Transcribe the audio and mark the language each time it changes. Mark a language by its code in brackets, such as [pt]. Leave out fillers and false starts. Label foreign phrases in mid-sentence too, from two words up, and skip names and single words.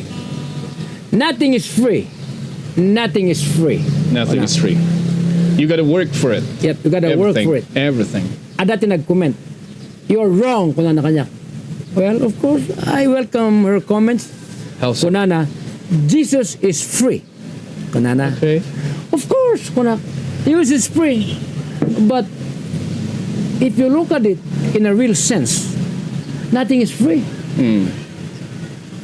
[en] Nothing is free. Nothing is free. Nothing is free. You gotta work for it. Yep, you gotta work for it. Everything. [ilo] Adati nag-comment, [en] you're wrong, [ilo] kuna na kanya. [en] Well, of course, I welcome her comments. How so? [ilo] Kuna na, [en] Jesus is free. [ilo] Kuna na. [en] Okay. Of course, kuna, Jesus is free. But if you look at it in a real sense, nothing is free.